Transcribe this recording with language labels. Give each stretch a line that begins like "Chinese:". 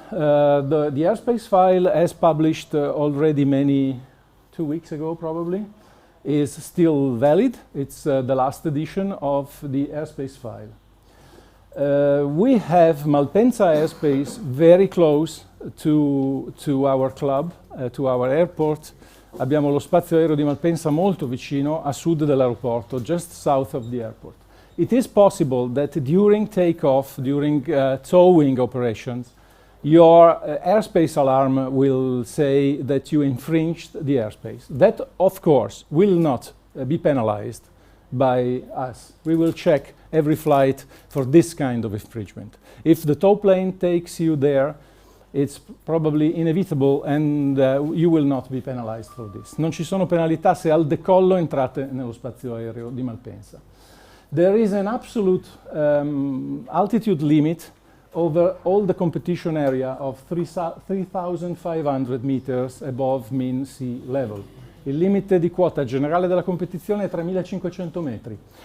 English: The airspace file, as published already 2 weeks ago probably, is still valid. It's the last edition of the airspace file. We have Malpensa airspace very close to our club, to our airport.
Italian: Abbiamo lo spazio aereo di Malpensa molto vicino, a sud dell'aeroporto,
English: just south of the airport. It is possible that during takeoff, during towing operations, your airspace alarm will say that you infringed the airspace. That, of course, will not be penalized by us. We will check every flight for this kind of infringement. If the tow plane takes you there, it's probably inevitable and you will not be penalized for this.
Italian: Non ci sono penalità se al decollo entrate nello spazio aereo di Malpensa.
English: There is an absolute altitude limit over all the competition area of 3,500 meters above mean sea level.
Italian: Il limite di quota generale della competizione è 3.500 metri.